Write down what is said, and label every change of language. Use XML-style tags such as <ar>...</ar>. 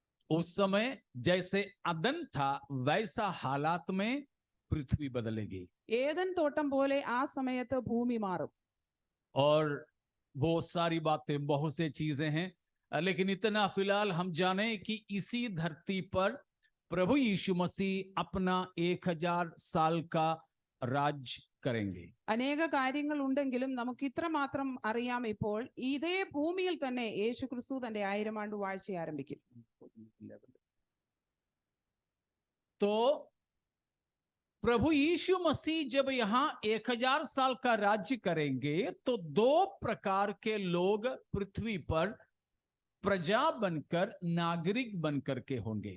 <hi>उस समय जैसे अदन था वैसा हालात में पृथ्वी बदलेगी</hi> <ml>ഏദൻ തോട്ടം പോലെ ആ സമയത്ത് ഭൂമി മാറും.</ml> <hi>और वो सारी बातें, बहुत से चीजें हैं, लेकिन इतना फिलहाल हम जाने कि इसी धरती पर प्रभु यीशु मसीह अपना 1000 साल का राज करेंगे।</hi> <ml>അനേക കാര്യങ്ങൾ ഉണ്ടെങ്കിലും നമുക്ക് ഇത്ര മാത്രം അറിയാം, ഇപ്പോൾ ഇതേ ഭൂമിയിൽ തന്നെ യേശു ക്രിസ്തു തന്റെ 1000 ആണ്ട് വാഴ്ച ആരംഭിക്കും.</ml> <hi>तो प्रभु यीशु मसीह जब यहाँ 1000 साल का राज्य करेंगे तो 2 प्रकार के लोग पृथ्वी पर प्रजा बनकर, नागरिक बनकर के होंगे।</hi>